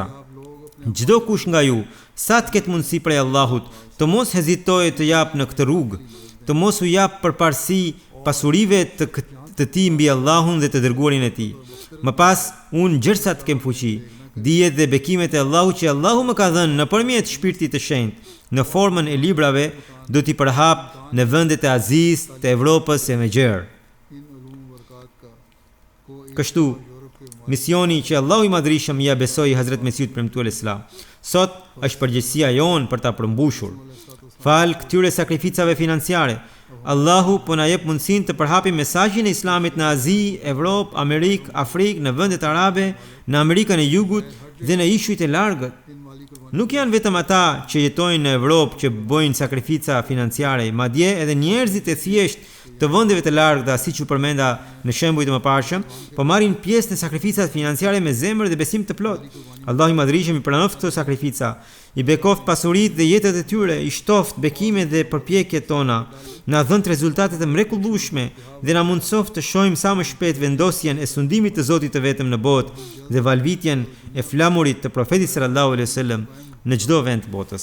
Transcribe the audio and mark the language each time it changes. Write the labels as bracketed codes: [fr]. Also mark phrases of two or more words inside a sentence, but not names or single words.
[sq] Çdo kush nga ju, sa të ketë mundësi prej Allahut, të mos hezitojë të jap në këtë rrugë, të mos u jap përparësi pasurive të tij mbi Allahun dhe të dërguarin e tij. Më pas, unë gjersa të kem fuqi, dijet dhe bekimet e Allahut që Allahu më ka dhënë nëpërmjet shpirtit të shenjtë, në formën e librave, do t'i përhap në vendet e Azis të Evropës e me gjerë. [ur] ان علوم برکت کا کو ایک [sq] Kështu, [ur] یورپ کے [sq] misioni që Allahu i Madhrishëm ja besoi Hazret Mesihut premtuar Islam, sot është përgjegjësia jonë për ta përmbushur. Fal këtyre sakrificave financiare, Allahu po na jep mundësinë të përhapim mesazhin e Islamit në Azi, Evropë, Amerikë, Afrikë, në vendet arabe, në Amerikën e Jugut dhe në ishujt e largët. [ur] ان مالی قربانی [sq] Nuk janë vetëm ata që jetojnë në Evropë që bëjnë sakrifica financiare, madje edhe njerëzit e thjesht të vendeve të largëta, siç u përmenda në shembujt e mëparshëm, po marrin pjesë në sakrificat financiare me zemër dhe besim të plot. Allahu i Madhrishëm i pranoft këto sakrifica, i bekoft pasuritë dhe jetët e tyre, i shtoft bekimet dhe përpjekjet tona, na dhënë rezultate të mrekullueshme dhe na mundsoft të shohim sa më shpejt vendosjen e sundimit të Zotit të vetëm në botë dhe valvitjen e flamurit të profetit [ar] صلى الله عليه وسلم [sq] në çdo vend të botës.